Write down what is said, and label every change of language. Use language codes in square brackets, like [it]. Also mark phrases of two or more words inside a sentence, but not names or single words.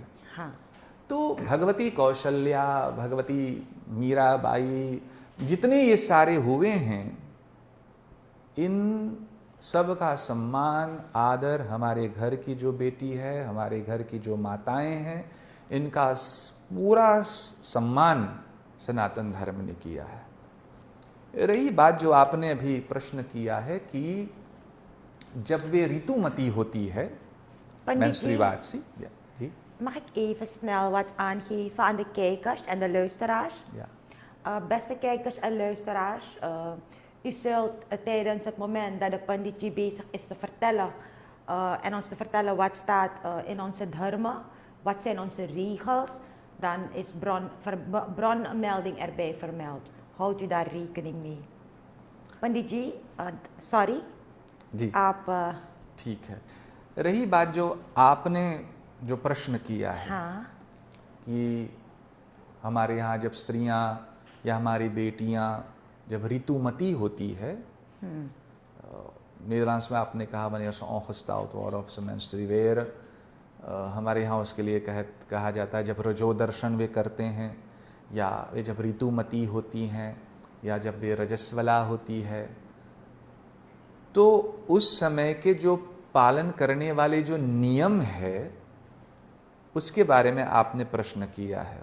[hi] तो भगवती कौशल्या, भगवती मीराबाई, जितने ये सारे हुए हैं, इन सब का सम्मान आदर हमारे घर की जो बेटी है, हमारे घर की जो माताएं हैं, इनका पूरा सम्मान सनातन धर्म ने किया है। रही बात जो आपने अभी प्रश्न किया है कि जब वे ऋतुमती होती है, [nl] menstruatie, ja, zie. Mag ik even snel wat aangeven aan de kijkers en de luisteraars? Ja. Beste kijkers en luisteraars, u zult tijdens het moment dat de panditji bezig is te vertellen en ons te vertellen wat staat in onze dharma, wat zijn onze regels, dan is bronmelding erbij vermeld. Houdt u daar rekening mee? [hi] पंडित सॉरी जी आप ठीक है। रही बात जो आपने जो प्रश्न किया है, हाँ, कि हमारे यहाँ जब स्त्रियाँ या हमारी बेटियाँ जब ऋतुमती होती है, Nederlands में आपने कहा [nl] wanneer ze ongesteld worden of ze menstrueren, [hi] हमारे यहाँ उसके लिए कहा जाता है जब रजोदर्शन वे करते हैं, या वे जब ऋतुमती होती हैं, या जब वे रजस्वला होती है, तो उस समय के जो पालन करने वाले जो नियम है उसके बारे में आपने प्रश्न किया है।